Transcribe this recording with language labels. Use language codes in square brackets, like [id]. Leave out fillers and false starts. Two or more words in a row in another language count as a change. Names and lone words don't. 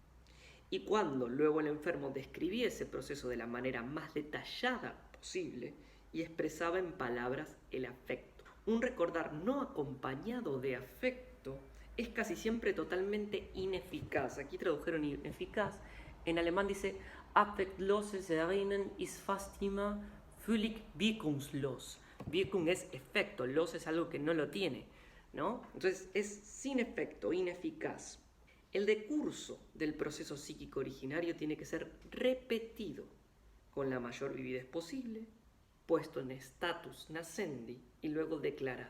[es] Y cuando luego el enfermo describía ese proceso de la manera más detallada posible y expresaba en palabras el afecto. Un recordar no acompañado de afecto es casi siempre totalmente ineficaz. Aquí tradujeron ineficaz. En alemán dice [de] affektloses Erinnern ist fast immer völlig wirkungslos. [es] Wirkung es efecto, los es algo que no lo tiene, ¿no? Entonces es sin efecto, ineficaz. El decurso del proceso psíquico originario tiene que ser repetido con la mayor vividez posible, puesto en [la] status nascendi [es] y luego declarado.